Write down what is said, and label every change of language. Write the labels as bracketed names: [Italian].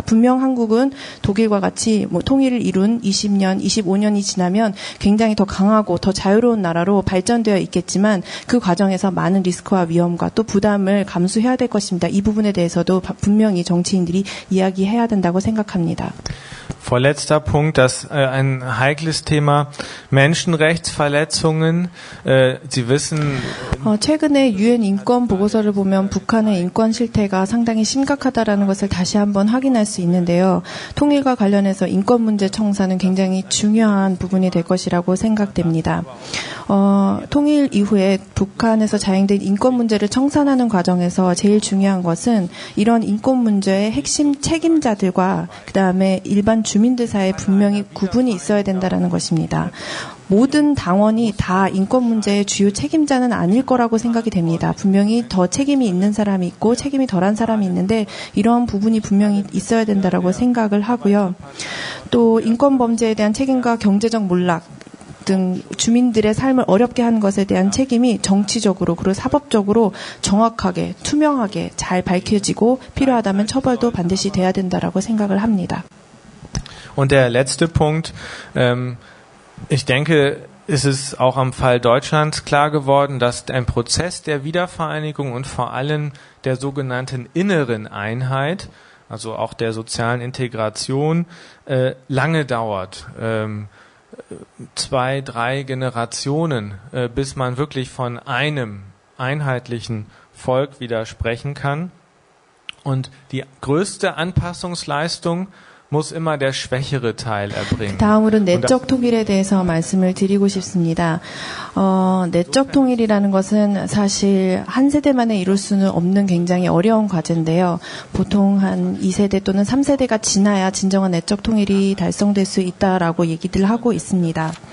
[Korean] 분명 한국은 독일과 같이 통일을 이룬 20년, 25년이 지나면 굉장히 더 강하고 더 자유로운 나라로 발전되어 있겠지만 그 과정에서 많은 리스크와 위험과 또 부담을 감수해야 될 것입니다. 이 부분에 대해서도 분명히 정치인들이 이야기해야 된다고 생각합니다. [German] Vorletzter Punkt, das ein heikles Thema, Menschenrechtsverletzungen. Sie wissen. [Korean] 최근에 유엔 인권 보고서를 보면 북한의 인권 실태가 상당히 심각하다라는 것을 다시 한번 확인할 수 있는데요. 통일과 관련해서 인권 문제 청사는 굉장히 중요한 부분이 될 것이라고 생각됩니다. 통일 이후에 북한에서 자행된 인권 문제를 청산하는 과정에서 제일 중요한 것은 이런 인권 문제의 핵심 책임자들과 그다음에 일반 주민들 사이에 분명히 구분이 있어야 된다라는 것입니다. 모든 당원이 다 인권 문제의 주요 책임자는 아닐 거라고 생각이 됩니다. 분명히 더 책임이 있는 사람이 있고 책임이 덜한 사람이 있는데 이러한 부분이 분명히 있어야 된다라고 생각을 하고요. 또 인권 범죄에 대한 책임과 경제적 몰락 등 주민들의 삶을 어렵게 한 것에 대한 책임이 정치적으로 그리고 사법적으로 정확하게 투명하게 잘 밝혀지고 필요하다면 처벌도 반드시 돼야 된다라고 생각을 합니다. [German] Und der letzte Punkt, ich denke, es ist auch am Fall Deutschlands klar geworden, dass ein Prozess der Wiedervereinigung und vor allem der sogenannten inneren Einheit, also auch der sozialen Integration, lange dauert. 2, 3 Generationen, bis man wirklich von einem einheitlichen Volk wieder sprechen kann. Und die größte Anpassungsleistung muss immer der schwächere Teil erbringen. [Korean] 다음으로 내적 통일에 대해서 말씀을 드리고 싶습니다. 내적 통일이라는 것은 사실 한 세대만에 이룰 수는 없는 굉장히 어려운 과제인데요. 보통 한 2세대 또는 3세대가 지나야 진정한 내적 통일이 달성될 수 있다라고 얘기들 하고 있습니다.